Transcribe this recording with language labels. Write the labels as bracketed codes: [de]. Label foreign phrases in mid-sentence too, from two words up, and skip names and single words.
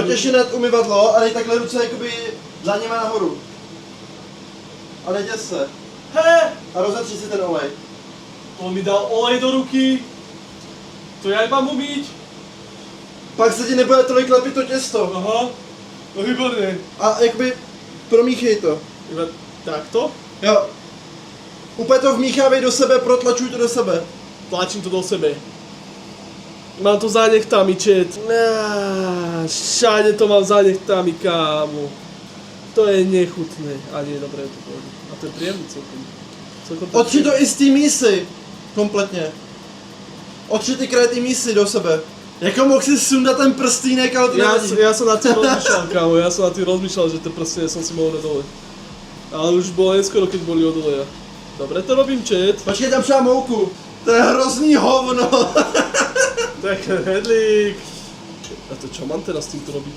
[cs] Pojď ještě nad umyvadlo a dej takhle ruce jakoby dlaněma nahoru. A neděs se. He! A rozetři si ten olej. [sk] On mi dal olej do ruky. To jak mám umýť? [cs] Pak se ti nebude tolik lepit to těsto. [sk] Aha. No výborne. [cs] A jakoby promíchej to. [sk] Iba takto? [cs] Jo. Úplně to vmíchávej do sebe, protlačuj to do sebe. [sk] Tlačím to do sebe. Mám to za nechtami, čet. Všade to mám za nechtami, kámo. To je nechutné. A nie je dobré to povedať. A to je príjemný celkom. [cs] Otři to i z té mísy. Kompletně. Otři ty kraje ty mísy do sebe. Jako mohl si sundat ten prstínek, ale to nevadí. [sk] Ja som nad tým rozmýšľal, kámo. Ja som nad tým rozmýšľal, že tie prstenie som si mohol dať dole. Ale už bolo neskoro, keď boli od oleja. Dobre to robím, čet. [cs] Počkej, tam třeba mouku. To je hrozný hovno. Tak hedlík. [sk] A to čo mám teraz s týmto robiť?